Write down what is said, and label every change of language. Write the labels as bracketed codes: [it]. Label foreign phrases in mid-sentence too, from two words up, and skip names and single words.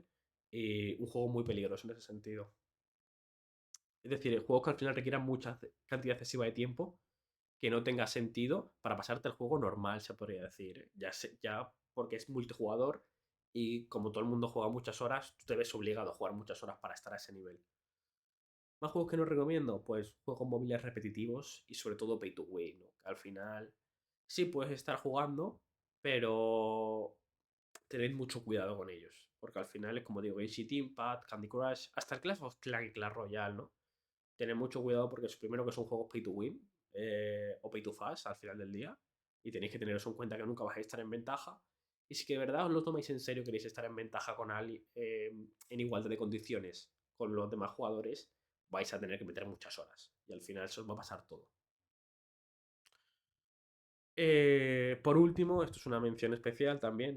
[es] Y un juego muy peligroso en ese sentido. Es decir, juegos que al final requieran mucha cantidad excesiva de tiempo que no tenga sentido para pasarte el juego normal, se podría decir. Ya porque es multijugador y como todo el mundo juega muchas horas, tú te ves obligado a jugar muchas horas para estar a ese nivel. ¿Más juegos que no recomiendo? Pues juegos móviles repetitivos y sobre todo [en] pay to win, [es] ¿no? Que al final sí puedes estar jugando, pero tened mucho cuidado con ellos. Porque al final es como digo, Genshin Impact, Candy Crush, hasta el Clash of Clans y Clash Royale, ¿no? Tened mucho cuidado porque es primero que son juegos [en] pay to win [es] o [en] pay to fast [es] al final del día. Y tenéis que tener eso en cuenta que nunca vais a estar en ventaja. Y si que de verdad os lo tomáis en serio, queréis estar en ventaja con alguien en igualdad de condiciones con los demás jugadores, vais a tener que meter muchas horas. Y al final se os va a pasar todo. Por último, esto es una mención especial también.